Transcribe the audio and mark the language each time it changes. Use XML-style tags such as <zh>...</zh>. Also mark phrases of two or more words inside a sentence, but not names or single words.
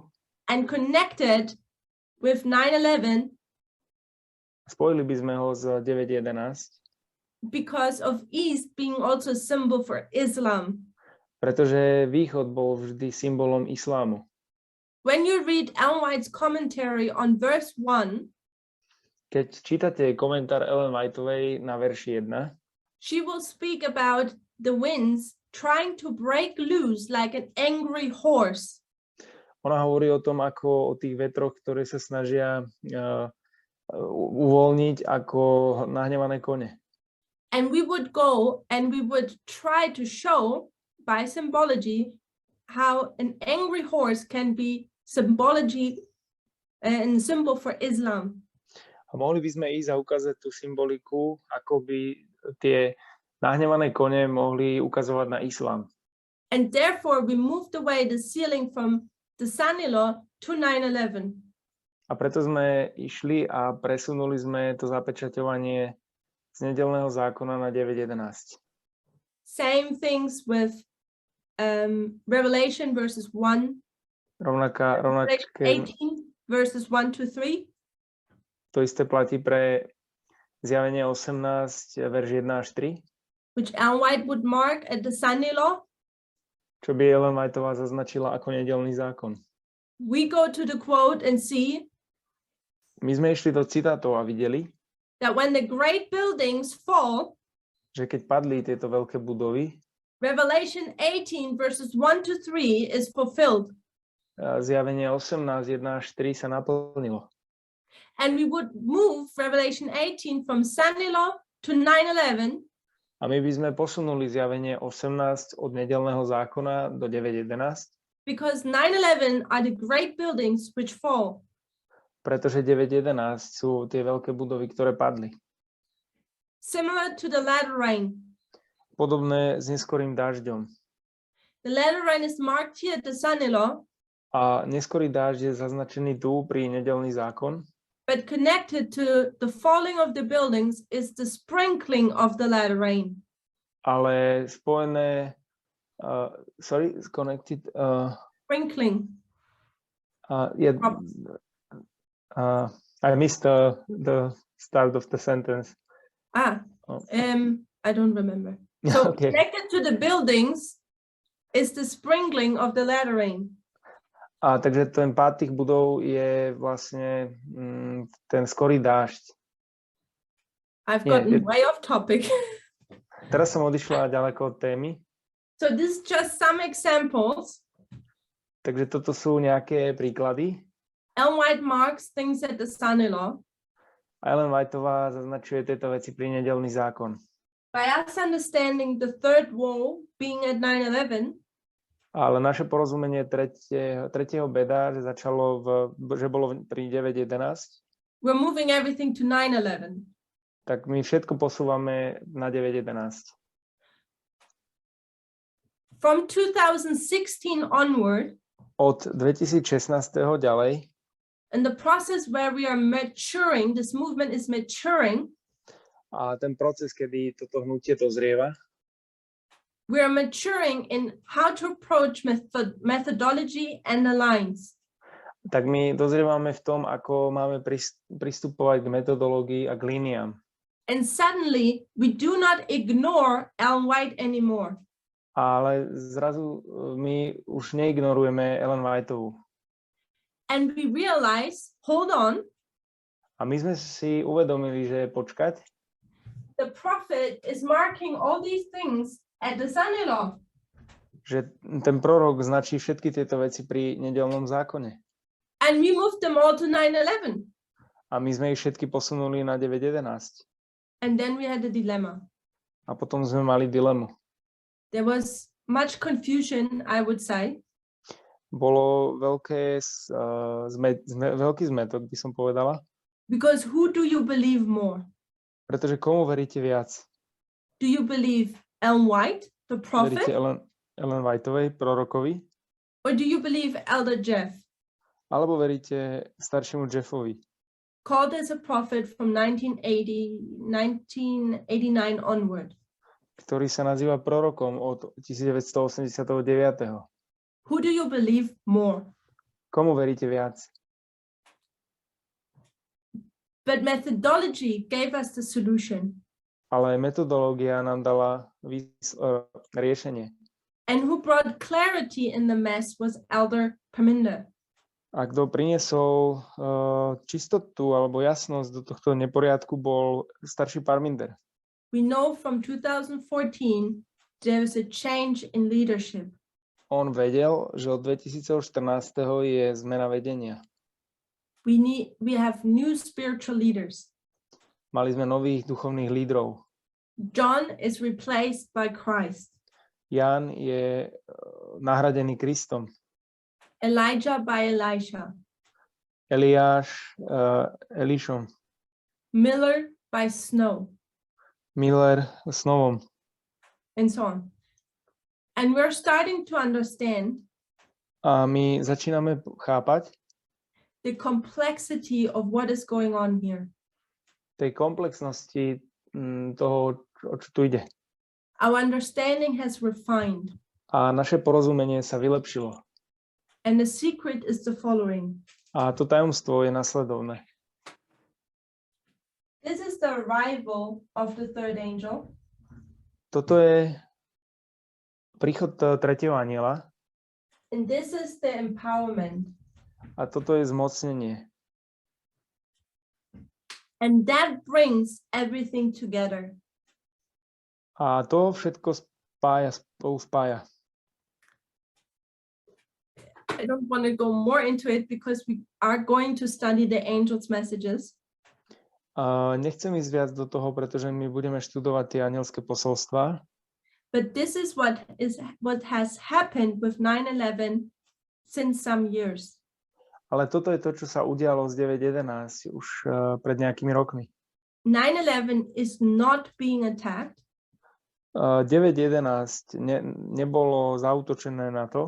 <en>and connected with 9/11</en> <sk>spojili by sme ho s 9.11,</sk> <en>because of east being also a symbol for Islam.</en> <sk>pretože východ bol vždy symbolom islámu.</sk> <en>When you read Ellen White's commentary on verse 1,</en> <sk>Keď čítate komentár Ellen Whiteovej na verši 1,</sk> <en>she will speak about the winds trying to break loose like an angry horse.</en> <sk>ona hovorí o tom, ako o tých vetroch, ktoré sa snažia uvoľniť ako nahnevané kone.</sk> <en>And we would go and we would try to show by symbology how an angry horse can be symbology and symbol for Islam.</en> <sk>A mohli by sme ísť a ukázať tú symboliku, ako by tie nahnevané kone mohli ukazovať na islám.</sk> <en>And therefore we moved away the sealing from the Sanilo to 9/11.</en> <sk>A preto sme išli a presunuli sme to zapečaťovanie z nedeľného zákona na 9.11.</sk> <en>Same things with Revelation verses 1,</en> <sk>Rovnaké,</sk> <en>18 verses 1 to 3.</en> <sk>to isté platí pre zjavenie 18, verš 1 až 3,</sk> <en>which Ellen White would mark at the Sunday law.</en> <sk>čo by Ellen Whiteová zaznačila ako nedeľný zákon.</sk> <en>We go to the quote and see</en> <sk>My sme išli do citátov a videli,</sk> <en>that when the great buildings fall,</en> <sk>že keď padli tieto veľké budovy,</sk> <en>Revelation 18 verses 1 to 3 is fulfilled.</en> <sk>zjavenie 18, 1 až 3 sa naplnilo.</sk> <en>And we would move Revelation 18 from Sunday law to 9/11.</en> <sk>A my by sme posunuli zjavenie 18 od nedeľného zákona do 9.11,</sk> <en>because 9/11 are the great buildings which fall.</en> <sk>pretože 9.11 sú tie veľké budovy, ktoré padli.</sk> <en>Similar to the latter rain.</en> <sk>Podobné s neskorým dažďom.</sk> <en>The latter rain is marked here at the Sunday law,</en> <sk>A neskorý dážď je zaznačený tu pri nedeľný zákon,</sk> <en>but connected to the falling of the buildings is the sprinkling of the latter rain.</en> <sk>ale spojené,</sk> <en>connected, Sprinkling. I missed the start of the sentence. Oh. I don't remember. So Okay. connected to the buildings is the sprinkling of the latter rain.</en> <sk>A takže ten pád tých budov je vlastne ten skorý dážď.</sk> <en>I've Yeah, gotten way off topic.</en> <sk>Teraz som odišla ďaleko od témy,</sk> <en>So this is just some examples.</en> <sk>takže toto sú nejaké príklady.</sk> <en>Ellen White marks things at the Sunday law.</en> <sk>Ellen Whiteová zaznačuje tieto veci pri nedeľný zákon.</sk> <en>By us understanding the third woe being at 9/11,</en> <sk>Ale naše porozumenie tretieho beda, že bolo pri 9.11,</sk> <en>we're moving everything to 9/11.</en> <sk>tak my všetko posúvame na 9.11.</sk> <en>From 2016 onward,</en> <sk>Od 2016. ďalej,</sk> <en>in the process where we are maturing, this movement is maturing,</en> <sk>a ten proces, kedy toto hnutie dozrieva,</sk> <en>we are maturing in how to approach methodology and the lines.</en> <sk>tak my dozrievame v tom, ako máme pristupovať k metodológii a k líniám.</sk> <en>And suddenly we do not ignore Ellen White anymore.</en> <sk>Ale zrazu my už neignorujeme Ellen Whiteovú.</sk> <en>And we realize, hold on,</en> <sk>A my sme si uvedomili, že počkať,</sk> <en>the prophet is marking all these things at the Sunday law.</en> <sk>že ten prorok značí všetky tieto veci pri nedeľnom zákone.</sk> <en>And we moved them all to 9/11.</en> <sk>A my sme ich všetky posunuli na 9.11.</sk> <en>And then we had a dilemma.</en> <sk>A potom sme mali dilemu.</sk> <en>There was much confusion, I would say.</en> <sk>Bolo veľký zmetok, by som povedala.</sk> <en>Because who do you believe more?</en> <sk>Pretože komu veríte viac?</sk> <en>Do you believe Ellen White, the prophet,</en> <sk>Veríte Ellen Whiteovej, prorokovi?</sk> <en>or do you believe Elder Jeff,</en> <sk>Alebo veríte staršiemu Jeffovi,</sk> <en>called as a prophet from 1989 onward?</en> <sk>ktorý sa nazýva prorokom od 1989.</sk> <en>Who do you believe more?</en> <sk>Komu veríte viac?</sk> <en>But methodology gave us the solution.</en> <sk>Ale metodológia nám dala riešenie.</sk> <en>And who brought clarity in the mess was Elder Perminder.</en> <sk>A kto priniesol čistotu alebo jasnosť do tohto neporiadku, bol starší Parminder.</sk> <en>We know from 2014 there was a change in leadership.</en> <sk>On vedel, že od 2014. je zmena vedenia.</sk> <en>We have new spiritual leaders.</en> <sk>Mali sme nových duchovných lídrov.</sk> <en>John is replaced by Christ.</en> <sk>Ján je nahradený Kristom.</sk> <en>Elijah by Elisha.</en> <sk>Eliáš Elišom.</sk> <en>Miller by Snow.</en> <sk>Miller Snovom.</sk> <en>And so on. And we're starting to understand</en> <sk>A my začíname chápať</sk> <en>the complexity of what is going on here.</en> <sk>tej komplexnosti toho, o čo tu ide.</sk> <en>Our understanding has refined.</en> <sk>A naše porozumenie sa vylepšilo.</sk> <en>And the secret is the following.</en> <sk>A to tajomstvo je nasledovné.</sk> <en>This is the arrival of the third angel.</en> <sk>Toto je príchod tretieho anjela</sk> <en>And this is the empowerment.</en> <sk>a toto je zmocnenie.</sk> <en>And that brings everything together.</en> <sk>A to všetko spolu spája.</sk> <en>I don't want to go more into it because we are going to study the angels' messages.</en> <sk>Nechcem ísť viac do toho, pretože my budeme študovať tie anielské posolstvá.</sk> <en>But this is what has happened with 9/11 since some years.</en> <sk>Ale toto je to, čo sa udialo z 9.11 už pred nejakými rokmi.</sk> <en>9/11 is not being attacked.</en> <sk>9.11 nebolo zaútočené na to,</sk>